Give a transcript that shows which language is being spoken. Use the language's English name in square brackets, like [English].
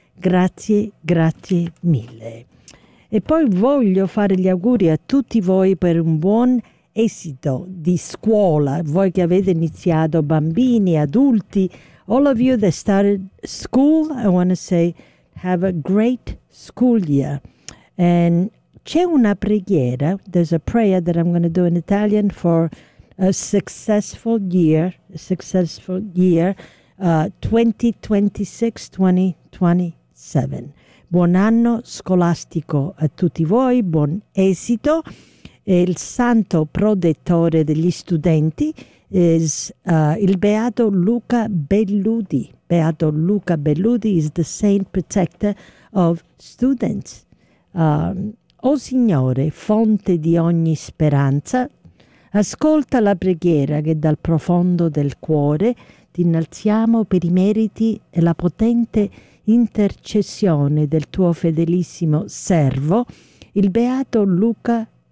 [Italian] Grazie, grazie mille. E poi voglio fare gli auguri a tutti voi per un buon esito di scuola, voi che avete iniziato, bambini, adulti, [English] all of you that started school, I want to say, have a great school year. And [Italian] c'è una preghiera, [English] there's a prayer that I'm going to do in Italian for a successful year, 2026-2027. [Italian] Buon anno scolastico a tutti voi, buon esito. E il santo protettore degli studenti [English] is [Italian] il Beato Luca Belludi. [English] Beato Luca Belludi is the saint protector of students. [Italian] O Signore, fonte di ogni speranza, ascolta la preghiera che dal profondo del cuore ti innalziamo per i meriti e la potente intercessione del tuo fedelissimo servo, il Beato Luca